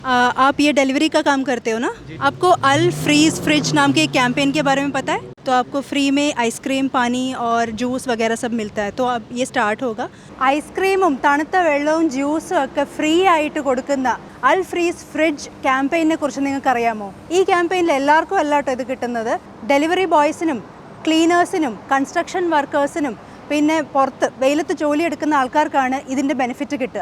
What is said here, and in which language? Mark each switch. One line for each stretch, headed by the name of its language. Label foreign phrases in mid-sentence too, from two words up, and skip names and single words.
Hindi: आप ये डिलीवरी का काम करते हो ना? आपको अल फ्रीज फ्रिज नाम के एक कैंपेन के बारे में पता है? तो आपको फ्री में आइसक्रीम पानी और जूस वगैरह सब मिलता है. तो अब ये स्टार्ट होगा.
Malayalam: ഐസ്ക്രീമും തണുത്ത വെള്ളവും ജ്യൂസും ഒക്കെ ഫ്രീ ആയിട്ട് കൊടുക്കുന്ന അൽ ഫ്രീസ് ഫ്രിഡ്ജ് ക്യാമ്പയിനെ കുറിച്ച് നിങ്ങൾക്ക് അറിയാമോ? ഈ ക്യാമ്പയിനിൽ എല്ലാവർക്കും അല്ലാട്ടോ ഇത് കിട്ടുന്നത്.
English: delivery boys
Malayalam: ക്ലീനേഴ്സിനും
English: construction workers
Malayalam: പിന്നെ പുറത്ത് വെയിലത്ത് ജോലിയെടുക്കുന്ന ആൾക്കാർക്കാണ് ഇതിൻ്റെ ബെനിഫിറ്റ് കിട്ടുക.